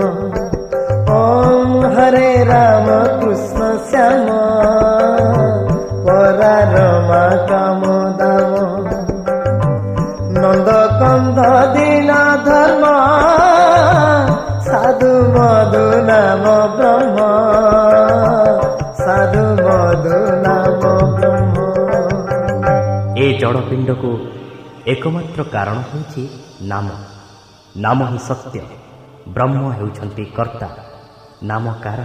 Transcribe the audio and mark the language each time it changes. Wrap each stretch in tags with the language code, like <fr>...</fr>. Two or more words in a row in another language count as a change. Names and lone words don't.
<or>ଓମ ହରେ ରାମ କୃଷ୍ଣ ଶ୍ୟାମ ପରା ରମା କାମ ଦାମ ନନ୍ଦ କନ୍ଦ ଦୀନ ଧର୍ମ ସାଧୁ ମଧୁ ନାମ ବ୍ରହ୍ମ ସାଧୁ ମଧୁ ନାମ ବ୍ରହ୍ମ। ଏ ଜଡ଼ପିଣ୍ଡକୁ ଏକମାତ୍ର କାରଣ ହେଉଛି ନାମ। ନାମ ହିଁ ସତ୍ୟ, ବ୍ରହ୍ମ ହେଉଛନ୍ତି କର୍ତ୍ତା, ନାମ କାରଣ।</or>